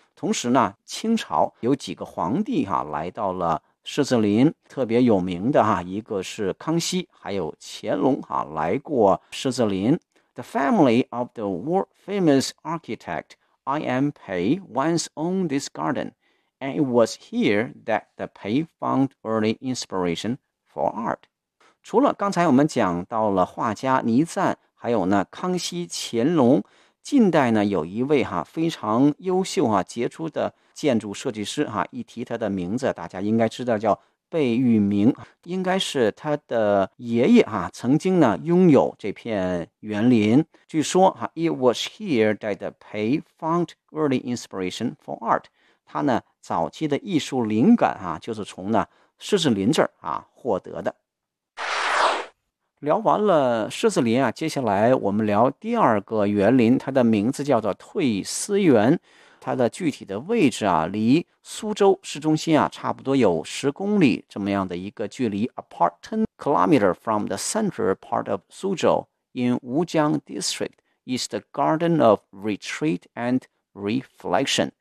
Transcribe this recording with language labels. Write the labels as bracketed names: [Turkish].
[Chinese] 同时呢，清朝有几个皇帝哈来到了狮子林，特别有名的哈，一个是康熙，还有乾隆哈来过狮子林。 [English] The family of the world famous architect I.M. Pei once owned this garden, and it was here that the Pei found early inspiration for art. [Chinese] 除了刚才我们讲到了画家倪瓒，还有呢康熙、乾隆，近代呢有一位哈非常优秀哈杰出的建筑设计师哈，一提他的名字，大家应该知道叫贝聿铭，应该是他的爷爷哈曾经呢拥有这片园林。据说哈 [English] ，It was here that the Pei found early inspiration for art. [Chinese] 他呢早期的艺术灵感哈就是从呢狮子林这儿啊获得的。聊完了狮子林啊，接下来我们聊第二个园林，它的名字叫做退思园。它的具体的位置啊，离苏州市中心啊差不多有10公里这么样的一个距离 [English] ，apart 10 kilometer from the central part of Suzhou in Wujiang District is the Garden of Retreat and Reflection。